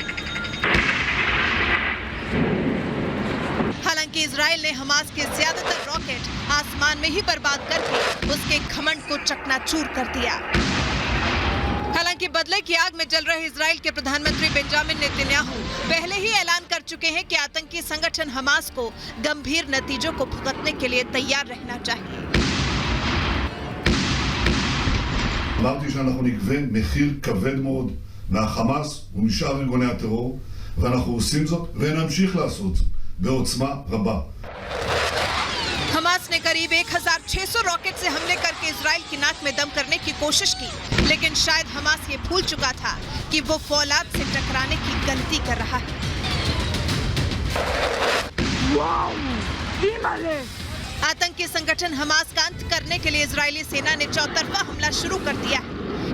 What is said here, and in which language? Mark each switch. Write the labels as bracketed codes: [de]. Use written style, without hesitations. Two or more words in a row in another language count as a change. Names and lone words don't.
[hi] हालांकि इजराइल ने हमास के ज्यादातर रॉकेट आसमान में ही बर्बाद करके उसके घमंड को चकनाचूर कर दिया। हालांकि बदले की आग में जल रहे इजराइल के प्रधानमंत्री बेंजामिन नेतन्याहू पहले ही ऐलान कर चुके हैं कि आतंकी संगठन हमास को गंभीर नतीजों को भुगतने के लिए तैयार रहना चाहिए। [he] אמרתי שאנחנו נגבה מחיר כבד מאוד מהחמאס ומשאר ארגוני הטרור ואנחנו עושים זאת ונמשיך לעשות זאת בעוצמה רבה. [hi] ने करीब 1600 रॉकेट से हमले करके इजराइल की नाक में दम करने की कोशिश की, लेकिन शायद हमास ये भूल चुका था कि वो फौलाद से टकराने की गलती कर रहा है। आतंकी संगठन हमास का अंत करने के लिए इजरायली सेना ने चौतरफा हमला शुरू कर दिया है।